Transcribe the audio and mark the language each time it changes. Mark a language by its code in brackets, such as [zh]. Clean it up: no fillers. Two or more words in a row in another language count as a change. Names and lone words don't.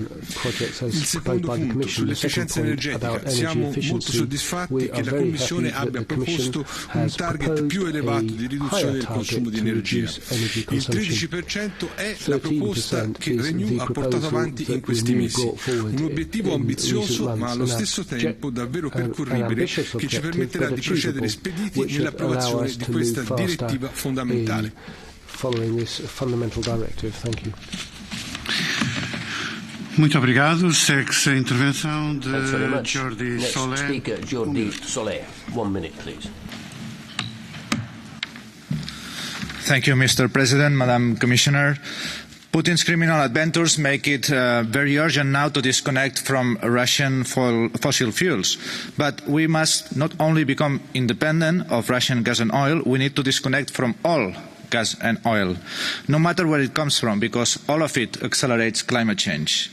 [it] Il secondo punto, sull'efficienza energetica, siamo molto soddisfatti che la Commissione abbia proposto un target più elevato di riduzione del consumo di energia. Il 13% è la proposta che Renew ha portato avanti in questi mesi. Un obiettivo ambizioso ma allo stesso tempo davvero percorribile, che ci permetterà di procedere spediti nell'approvazione di questa direttiva fondamentale. [pt] Muito obrigado. Segue-se a intervenção de Jordi Solé. [en] Speaker Jordi Solé. 1 minute, please. Thank you, Mr. President, Madam Commissioner. Putin's criminal adventures make it very urgent now to disconnect from Russian fossil fuels. But we must not only become independent of Russian gas and oil, we need to disconnect from all gas and oil, no matter where it comes from, because all of it accelerates climate change.